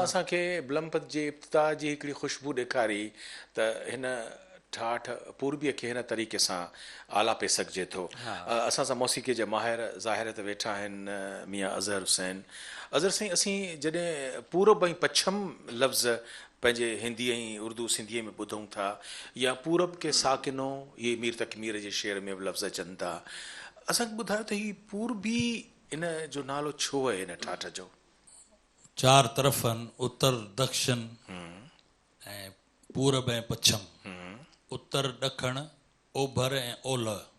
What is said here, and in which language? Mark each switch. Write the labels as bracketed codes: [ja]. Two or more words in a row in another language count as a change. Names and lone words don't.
[sd] बसि तव्हां असांखे विलंब पद जे इब्तिदा जी हिकिड़ी ख़ुशबू ॾेखारी त हिन ठाठ पूर्बीअ खे हिन तरीक़े सां आला पे सघिजे थो। असां सां मौसीक़ी जा माहिर ज़ाहिर ते वेठा आहिनि मियां अज़हर हुसैन। अज़हर साईं, असीं जॾहिं पूरब ऐं पछम लफ़्ज़ पंहिंजे हिंदी ऐं उर्दू सिंधीअ में ॿुधूं था, [ur] یا پورب کے ساکنو, [sd] इहे मीर तकमीर जे शेर में बि लफ़्ज़ अचनि था, असांखे ॿुधायो त हीउ पूर्बी इन जो नालो छो आहे हिन ठाठ जो? 4 तरफ़ आहिनि, उत्तर दक्षिण ऐं पूरब ऐं पछम, उत्तर ॾखण ओभर ऐं ओलह।